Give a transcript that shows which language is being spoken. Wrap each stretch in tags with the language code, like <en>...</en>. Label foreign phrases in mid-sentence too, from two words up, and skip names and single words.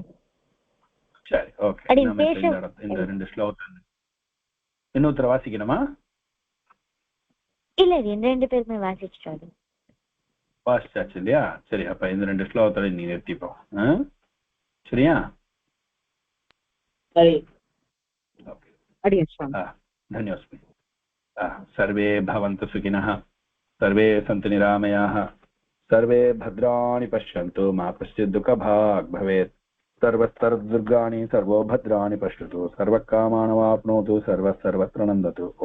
<ta>சரி, ஓகே. இந்த ரெண்டு ஸ்லோகம் இன்னொருத்தர வாசிக்கணுமா? இல்ல, ரெண்டு பேருமே வாசிச்சாச்சு இல்லையா? சரி, அப்ப இந்த ரெண்டு ஸ்லோகத்தோட நீ நிறுத்திப்போம். சரியா?</ta> <sa>धन्योस्मि. सर्वे भवन्तु सुखिनः, सर्वे सन्तु निरामयाः, सर्वे भद्राणि पश्यन्तु, मा कश्चित् दुःखभाग् भवेत्. सर्वस्तरदुर्गाणि सर्वो भद्राणि पश्यतु, सर्वकामानवाप्नोतु, सर्वत्र नन्दतु.</sa>